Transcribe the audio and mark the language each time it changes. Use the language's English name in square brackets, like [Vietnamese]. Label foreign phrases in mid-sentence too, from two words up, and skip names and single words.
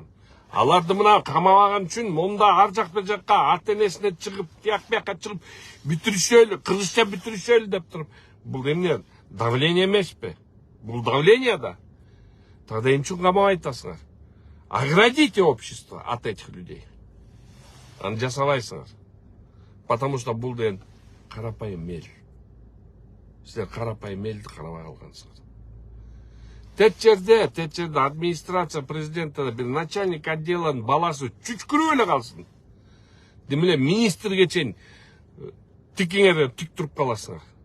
[Kyrgyz] Аларды мына камабаган үчүн монда ар жак бир жакка ата-энесине чыгып, тияк-бияка чыгып бүтүрүшөлү, кыргызча бүтүрүшөлү деп туруп. Бул эмне? Давление эмеспи? Бул давление да. Тогда эмне үчүн камабай атасыңар? [Russian] Оградите общество от этих людей. [Kyrgyz] Аны жасабайсыңар. [Russian] Потому что [Kyrgyz] бул деген карапайым эл. Силер карапайым элди карабай калгансыңар. Тет жерде [Russian] администрация президента [Kyrgyz] бир [Russian] начальник отделанын [Kyrgyz] баласы чүчкүрүп эле калсын. Демеле министрге чейин тикиңер тик туруп каласыңар.